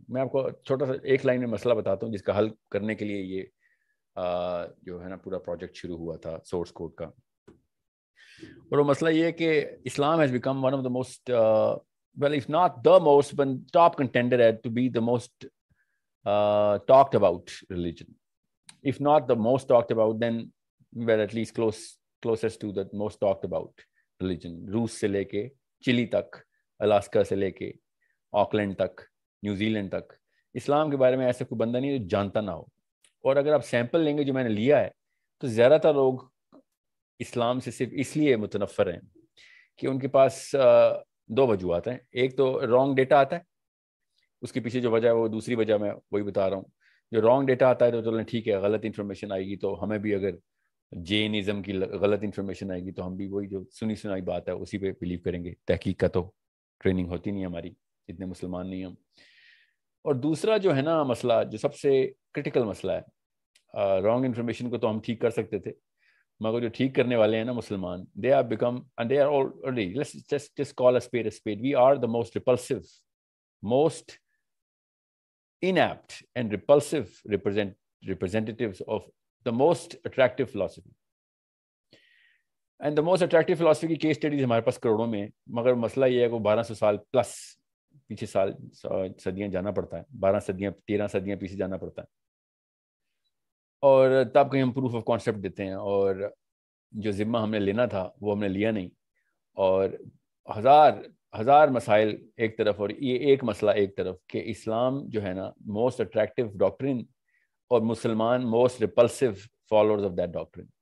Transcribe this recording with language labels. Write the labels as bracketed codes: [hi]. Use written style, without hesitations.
[ur] میں آپ کو چھوٹا سا ایک لائن میں مسئلہ بتاتا ہوں جس کا حل کرنے کے لیے یہ جو ہے نا پورا پروجیکٹ شروع ہوا تھا سورس کوڈ کا. اور وہ مسئلہ یہ ہے کہ [en] Islam has become one of the most well, if not the most, but top contender to be the most talked about religion. If not the most talked about, then well, at least closest to the most talked about religion. [ur] روس سے لے کے چلی تک، Alaska سے لے کے Auckland تک، نیوزی لینڈ تک، اسلام کے بارے میں ایسا کوئی بندہ نہیں جو جانتا نہ ہو. اور اگر آپ سیمپل لیں گے جو میں نے لیا ہے، تو زیادہ تر لوگ اسلام سے صرف اس لیے متنفر ہیں کہ ان کے پاس 2 وجوہات ہیں. ایک تو رانگ ڈیٹا آتا ہے، اس کے پیچھے جو وجہ ہے وہ دوسری وجہ میں وہی بتا رہا ہوں. جو رانگ ڈیٹا آتا ہے تو چلیں ٹھیک ہے، غلط انفارمیشن آئے گی تو ہمیں بھی، اگر جینزم کی غلط انفارمیشن آئے گی تو ہم بھی وہی جو سنی سنائی بات ہے اسی پہ بلیو کریں گے. تحقیق کا تو ٹریننگ ہوتی نہیں ہماری، اتنے مسلمان نہیں ہم. اور دوسرا جو ہے نا مسئلہ، جو سب سے کرٹیکل مسئلہ ہے، رانگ انفارمیشن کو تو ہم ٹھیک کر سکتے تھے، مگر جو ٹھیک کرنے والے ہیں نا مسلمان، [en] they are already, let's just call a spade [ur] a spade. [en] We are the most repulsive, most inapt and repulsive representatives of the most attractive philosophy. And the most attractive philosophy [ur] کی case studies ہمارے پاس کروڑوں میں، مگر مسئلہ یہ ہے کہ 1200 سال پلس پیچھے صدیاں جانا پڑتا ہے، 13 صدیاں پیچھے جانا پڑتا ہے، اور تب کہیں ہم پروف آف کانسیپٹ دیتے ہیں. اور جو ذمہ ہم نے لینا تھا وہ ہم نے لیا نہیں، اور ہزار مسائل ایک طرف، اور یہ ایک مسئلہ ایک طرف، کہ اسلام جو ہے نا [en] most attractive doctrine, [ur] اور مسلمان [en] Most repulsive followers of that doctrine.